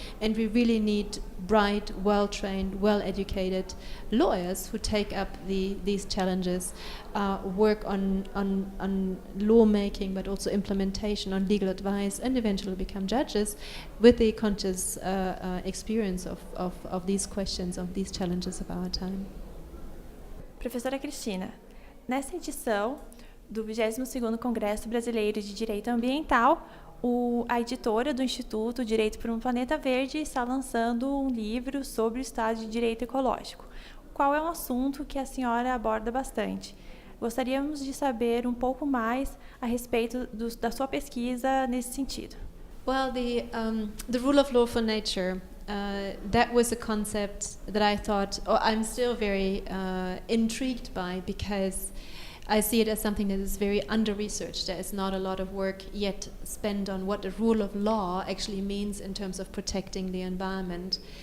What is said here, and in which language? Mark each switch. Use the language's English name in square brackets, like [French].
[English] And we really need bright, well-trained, well-educated lawyers who take up these challenges, work on lawmaking, but also implementation, on legal advice, and eventually become judges with the conscious experience of these questions, of these challenges of our time. [Portuguese] Professora Cristina, nessa edição do 22º Congresso Brasileiro de Direito Ambiental, a editora do Instituto, Direito por Planeta Verde, está lançando um livro sobre o estado de direito ecológico, qual é um assunto que a senhora aborda bastante. Gostaríamos de saber um pouco mais a respeito da sua pesquisa nesse sentido. [English] Well, the rule of law for nature, that was a concept that I thought, I'm still very intrigued by, because I see it as something that is very under-researched. There is not a lot of work yet spent on what the rule of law actually means in terms of protecting the environment.